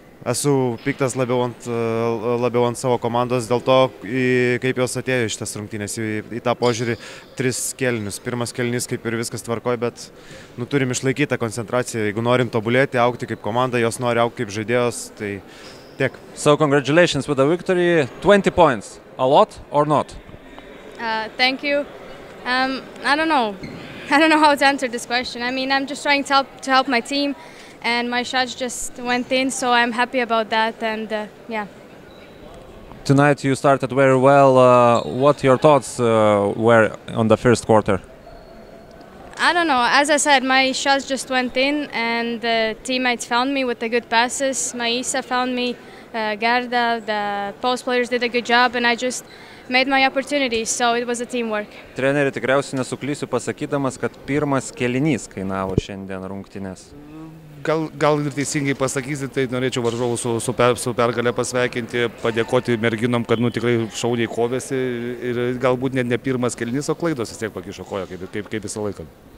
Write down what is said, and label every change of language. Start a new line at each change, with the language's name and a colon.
Lithuanian: Esu piktas labiau ant savo komandos dėl to, kaip jos atėjo iš tas rungtynės, į tą požiūrį 3 kėlinius. Pirmas kėlinys kaip ir viskas tvarkoj, bet turim išlaikyti tą koncentraciją. Jeigu norim tobulėti, augti kaip komanda, jos nori augti kaip žaidėjos, tai tiek.
English: So congratulations with the victory. 20 points. A lot or not? Thank you. I don't know. I don't know how to answer this question. I mean, I'm just trying to help my team. And my shots just went in, so I'm happy about that, and yeah. Tonight you started very well. What your thoughts were on the first quarter? I don't know. As I said, my shots just went in, and the teammates found me with the good passes. Maisa found me, Gerda, the post players did a good job, and I just made my opportunities, so it was a teamwork.
Lithuanian: Treneri, tikriausiai nesuklysiu pasakydamas, kad pirmas kėlinys kainavo šiandien rungtynes. Gal ir teisingai pasakysi, tai norėčiau varžovus su pergalę pasveikinti, padėkoti merginom, kad tikrai šauniai kovėsi ir galbūt net ne pirmas kėlinys, o klaidos vis tiek pakišo koją, kaip visą laiką.